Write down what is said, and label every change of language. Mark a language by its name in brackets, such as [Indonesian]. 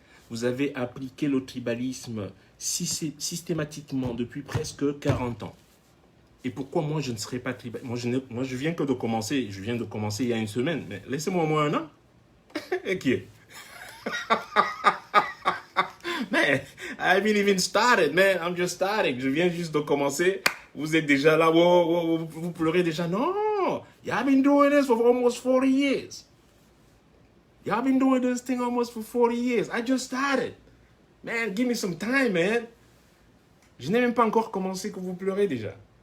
[French] Vous avez appliqué le tribalisme systématiquement depuis presque 40 ans. Et pourquoi moi je ne serais pas tribaliste? Moi je viens de commencer il y a une semaine, mais laissez-moi au moins un an. Et qui est? [English] Man, I haven't even started, man. I'm just starting. [French] Je viens juste de commencer. Vous êtes déjà là, vous pleurez déjà. [English] Non, y'all been doing this for almost 40 years. Y'all been doing this thing almost for 40 years. I just started. Man, give me some time, man. [French] Je n'ai même pas encore commencé que vous pleurez déjà.